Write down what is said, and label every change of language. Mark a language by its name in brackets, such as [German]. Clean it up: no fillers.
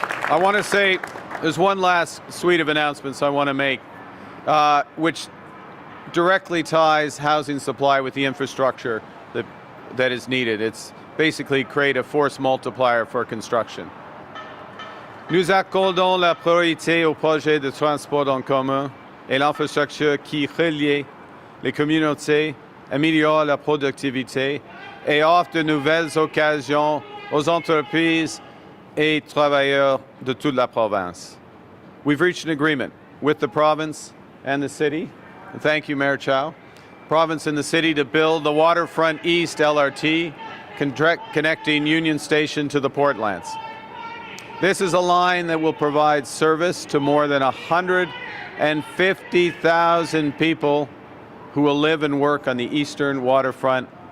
[English] I want to say there's one last suite of announcements I want to make, which directly ties housing supply with the infrastructure that is needed. It's basically create a force multiplier for construction. [French] Nous accordons la priorité aux projets de transport en commun et l'infrastructure qui relie les communautés, améliore la productivité et offre de nouvelles occasions aux entreprises et travailleurs de toute la province. [English] We've reached an agreement with the province and the city. And thank you, Mayor Chow. Province and the city to build the Waterfront East LRT, connecting Union Station to the Portlands. This is a line that will provide service to more than 150,000 people who will live and work on the eastern waterfront.